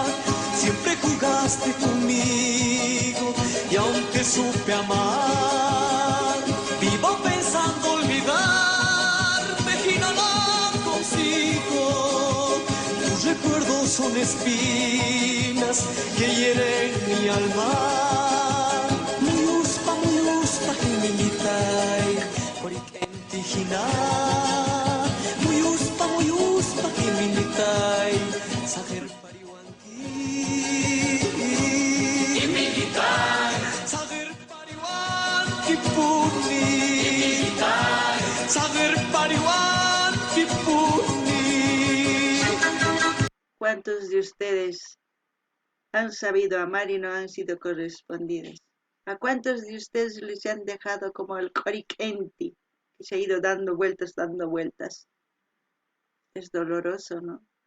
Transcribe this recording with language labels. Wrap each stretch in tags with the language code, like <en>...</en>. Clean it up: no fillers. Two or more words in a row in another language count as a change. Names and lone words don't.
<es>Siempre jugaste conmigo y aunque supe amar, vivo pensando olvidarte y no lo consigo. Tus recuerdos son espinas que hieren mi alma.</es> <qu>Muyuspa, himilitay, Hina, muyuspa himilitay, saher pariwanki. Himilitay, saher pariwanki puni. Himilitay, saher pariwanki puni.</qu> <es>¿Cuántos de ustedes han sabido amar y no han sido correspondidos? ¿A cuántos de ustedes les han dejado como el Coricenti? Que se ha ido dando vueltas. Es doloroso, ¿no?</es>